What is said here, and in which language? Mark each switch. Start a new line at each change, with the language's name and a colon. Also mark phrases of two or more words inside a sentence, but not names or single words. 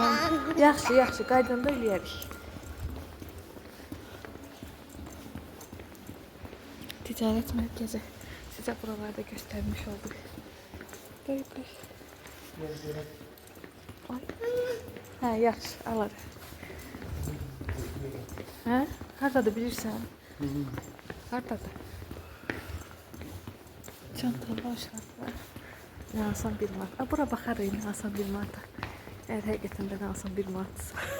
Azerbaijani: Yaxşı, qaydanda eləyərik.
Turkish: Ticaret merkezi. Size buralarda göstermiş olduk. Böyle. Ay. Ha,
Azerbaijani: yaxşı, alar. Hə? Hardadır bilirsən? Hardadır? Çantalı aşağıda.
Turkish: Ne alsam bir manat.
Azerbaijani: Aa, bura baxarıq,
Turkish: ne alsam bir manata.
Azerbaijani: Eğer həqiqətən də
Turkish: ne alsam bir manatsa.